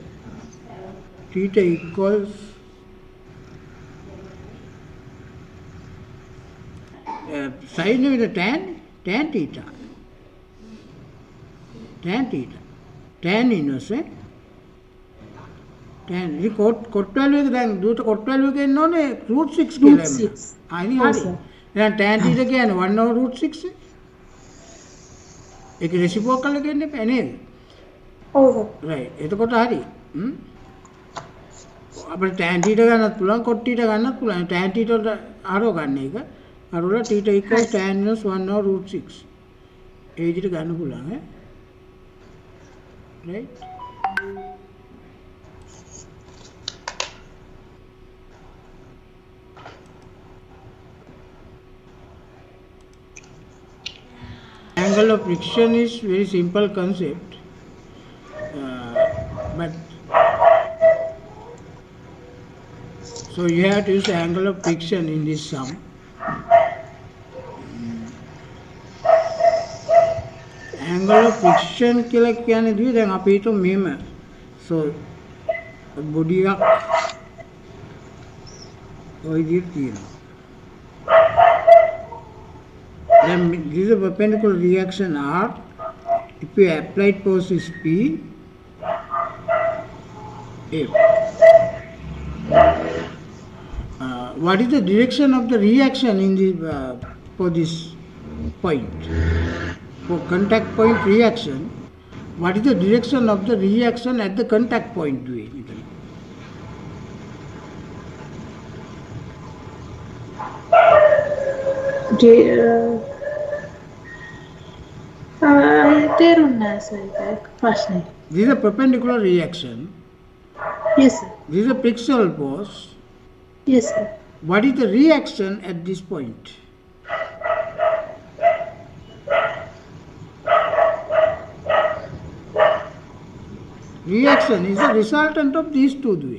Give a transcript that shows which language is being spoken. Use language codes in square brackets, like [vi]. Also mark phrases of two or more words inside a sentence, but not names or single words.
[en] Theta equals sin with the tan theta, tan inverse, tan. [si] ඉතින් [en] cot value [si] එක දැන් දුවට [en] cot value [si] එක එන්න ඕනේ root 6 Root කියලා එන්න. 6. හරි Oh, හරි. sir. දැන් [en] tan theta [si] කියන්නේ [en] 1 over root 6. [si] ඒක reciprocal එක එන්න එපා නේද? [en] Oh, sir. [si] right. එතකොට හරි. අපිට [en] tan theta [si] ගන්නත් පුළුවන් [en] cot theta [si] ගන්නත් පුළුවන්. [en] tan theta [si] වලට අරව ගන්න එක. අරවල [en] theta equals tan inverse 1 over root 6. [si] ඒ විදිහට ගන්න පුළුවන් ඈ. right. [en] Angle of friction is very simple concept, but so you have to use angle of friction in this sum. Angle of friction [si] කියලා කියන්නේ දී දැන් අපි හිතමු මෙහෙම. [en] So body [si] එකක් ඔය විදිහට තියෙනවා. [en] Then this is a perpendicular reaction R. If you applied force is P, F. What is the direction of the reaction in the for this point? For contact point reaction, what is the direction of the reaction at the contact point? [si] තේරුණා සර් ඒක ප්‍රශ්නේ. [en] This is a perpendicular reaction. Yes, sir. This is a frictional force. Yes, sir. What is the reaction at this point? Reaction is the resultant of these two.